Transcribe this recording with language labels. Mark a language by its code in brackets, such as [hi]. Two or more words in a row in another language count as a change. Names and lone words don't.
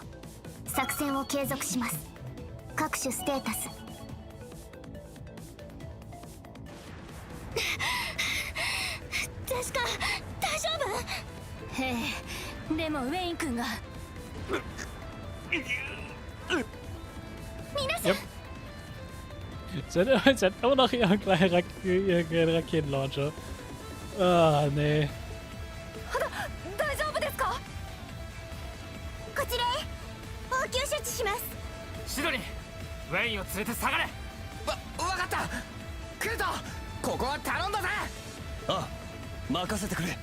[ja] 作戦を継続します。各種ステータス。ジェシカ、大丈夫？へえ、でもウェイン君が。皆さん。 [de] Sie hat immer noch ihren kleinen Raketenlauncher. Ah, nee. [ja] 大丈夫ですか？こちらへ応急処置します。シドニー、ウェインを連れて下がれ。わかった。クルト、ここは頼んだぜ。あ、任せてくれ。